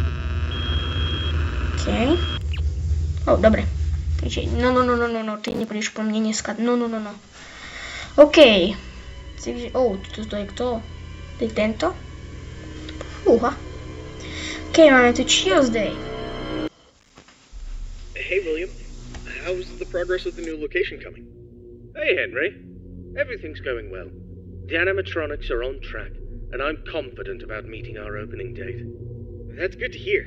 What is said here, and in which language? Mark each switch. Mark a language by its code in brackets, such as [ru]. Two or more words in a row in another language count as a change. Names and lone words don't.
[sk] Okej. Dobre. Takže, no, ty nepôjdeš po mne dneska, no. Okej. Takže, to je kto? To je tento? Fúha. Okej, máme tu Chills Day. [en] Hey, William. How's the progress of the new location coming? Hey, Henry. Everything's going well. The animatronics are on track, and I'm confident about meeting our opening date. That's good to hear.